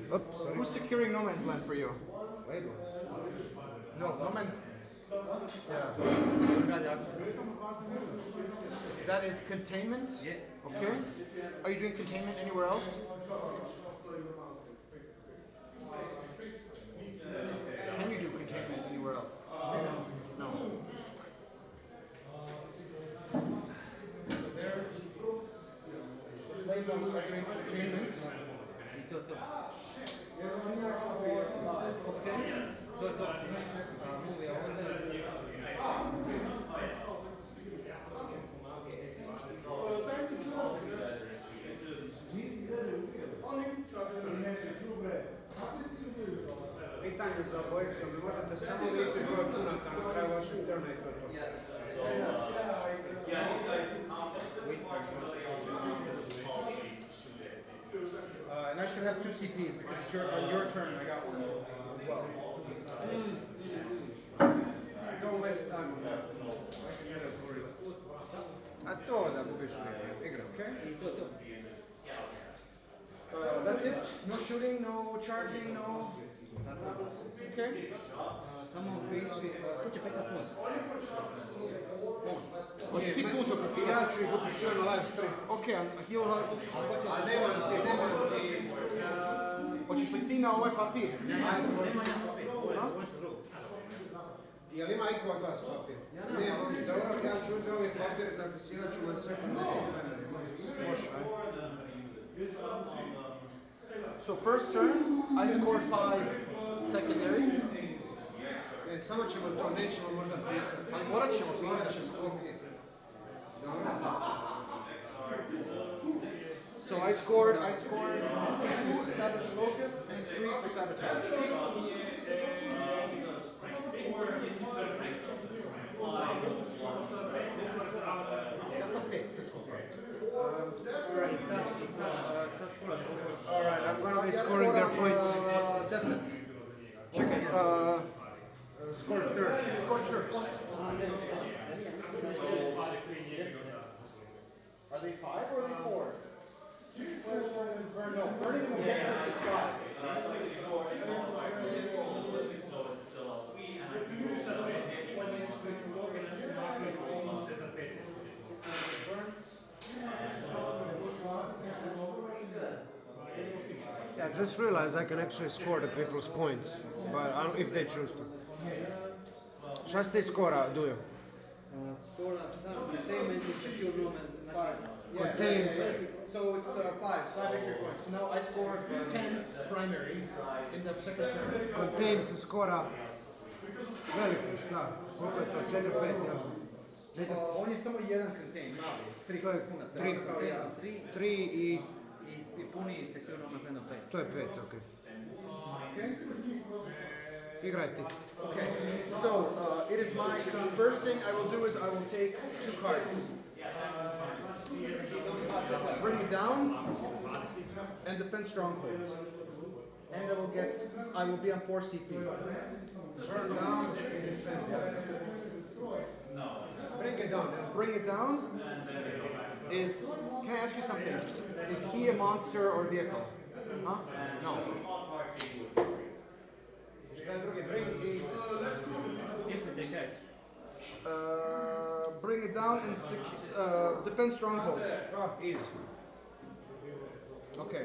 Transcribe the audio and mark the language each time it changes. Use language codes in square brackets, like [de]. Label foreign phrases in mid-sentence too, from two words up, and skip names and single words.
[en] Oops, sorry. Who's securing no man's land for you? Played ones. No, no man's. Yeah. [hr] Radi akciju. [en] That is containment. Yeah. Okay. Are you doing containment anywhere else? Can you do containment anywhere else? No. So there. Slave ones are doing containment. [hr] I to je to. Ok, to je to. Movija ovdje. Pitanje za obojicu, vi možete samo vidjeti broj punata na kraju vašeg turna i to je to. [en] And I should have 2 CPs because it's on your turn I got one as well. Don't waste time on that. [hr] A to da gubiš vrijeme. Igra. [en] Okay. [hr] I to je to. [en] That's it. No shooting, no charging, no. [hr] Tako. [en] Okay. [hr] Samo piši, to će pisat plus. Hoćeš ti put opisivati? Ja ću ih upisivati na [en] live stream. Okay, he'll have. [hr] A nemam ti. Hoćeš li ti na ovaj papir? Nema jedan papir, ovo je što drugo. Jel ima iko od vas papir? Nema. Dobro, ja ću uzeti ovaj papir, zapisivat ću na sekundari. Može. [en] So first turn, I scored 5 secondary. [hr] Samo ćemo to, nećemo možda pisati. Ali morat ćemo pisati. [en] Okay. So I scored 2 established locust and 3 for sabotage. [hr] Ja sam 5 se skupio. [en] Alright, I'm gonna be scoring their points. [hr] 10. Čekaj, [en] Scores third. score third. Are they 5 or are they 4? No, burning an objective is 5. Yeah, just realize I can actually score the people's points, but if they choose to. [hr] Šta ste skora, Dujo? Skora sam, [en] containment i secure no man's, znači... Contain. So it's 5 victory points. So now I scored 10 primary in the second turn. [hr] Contain se skora veliko, šta? Koliko je to? 4-5, jel? On je samo jedan contain, mali. 3 To je puna, 3 kao ja. 3 i... I puni [en] secure no man's land [hr] 5. To je 5, okej. [en] Okay. [hr] Igraj ti. [en] Okay. So it is my first thing I will do is I will take 2 cards. Bring it down and defend stronghold. And I will be on 4 CP. Turn down and defend. Bring it down. Bring it down is, can I ask you something? Is he a monster or vehicle? Huh? No. [hr] Šta je drugi? [en] Bring i... Infantry catch. defend strongholds. Oh, easy. Okay.